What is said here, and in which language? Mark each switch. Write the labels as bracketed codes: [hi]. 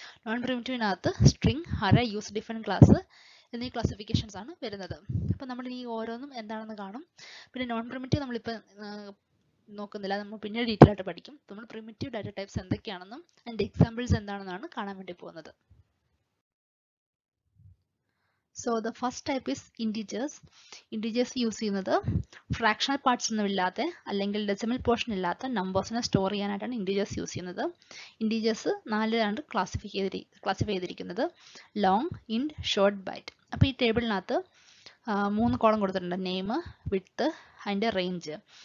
[ml] Non പ്രിമിറ്റീവിനകത്ത് string, array, use different class എന്നീ classifications ആണ് വരുന്നത്. അപ്പോൾ നമ്മൾ ഈ ഓരോന്നും എന്താണെന്ന് കാണും. പിന്നെ നോൺ പ്രിമിറ്റീവ് നമ്മളിപ്പോൾ നോക്കുന്നില്ല, നമ്മൾ പിന്നീട് ഡീറ്റെയിൽ ആയിട്ട് പഠിക്കും. നമ്മൾ പ്രിമിറ്റീവ് ഡാറ്റ ടൈപ്സ് എന്തൊക്കെയാണെന്നും അതിന്റെ എക്സാമ്പിൾസ് എന്താണെന്നാണ് കാണാൻ വേണ്ടി പോകുന്നത്. [en] So the first type is integers. [ml] Integers use ചെയ്യുന്നത് ഫ്രാക്ഷണൽ പാർട്സ് ഒന്നും ഇല്ലാത്ത അല്ലെങ്കിൽ ഡെസിമൽ പോർഷൻ ഇല്ലാത്ത നമ്പേഴ്സിനെ സ്റ്റോർ ചെയ്യാനായിട്ടാണ് integers യൂസ് ചെയ്യുന്നത്. integers 4 ക്ലാസിഫൈ ചെയ്തിരിക്കുന്നത്, ലോങ്, ഇൻറ്റ്, ഷോർട്ട്, ബൈറ്റ്. അപ്പോൾ ഈ ടേബിളിനകത്ത് 3 കോളം കൊടുത്തിട്ടുണ്ട്, നെയിം, വിഡ്ത്ത്, അതിൻ്റെ റേഞ്ച്.